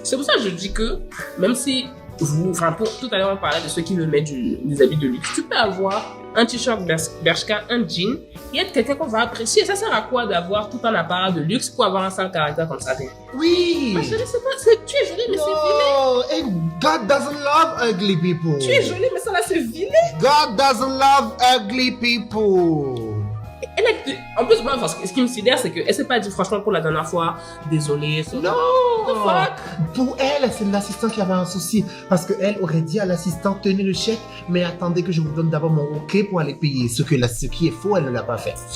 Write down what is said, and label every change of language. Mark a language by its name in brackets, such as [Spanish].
[French] C'est pour ça que je dis que, même si tout à l'heure, on parlait de ceux qui veulent mettre des habits de luxe. Tu peux avoir un t-shirt Bershka, un jean, et être quelqu'un qu'on va apprécier. Ça sert à quoi d'avoir tout un appareil de luxe pour avoir un sale caractère comme ça? Oui! Ma chérie, tu es jolie, mais c'est vilain. [English] No, and God doesn't love ugly people. [French] Tu es jolie, mais ça là, c'est vilain. [English] God doesn't love ugly people. [French] Elle est, en plus, moi, ce qui me sidère, c'est qu'elle s'est pas dit, franchement, pour la dernière fois, désolée. Non! [English] What the fuck? [French] Pour elle, c'est l'assistant qui avait un souci. Parce qu'elle aurait dit à l'assistant, tenez le chèque, mais attendez que je vous donne d'abord mon OK pour aller payer. Ce qui est faux, elle ne l'a pas fait.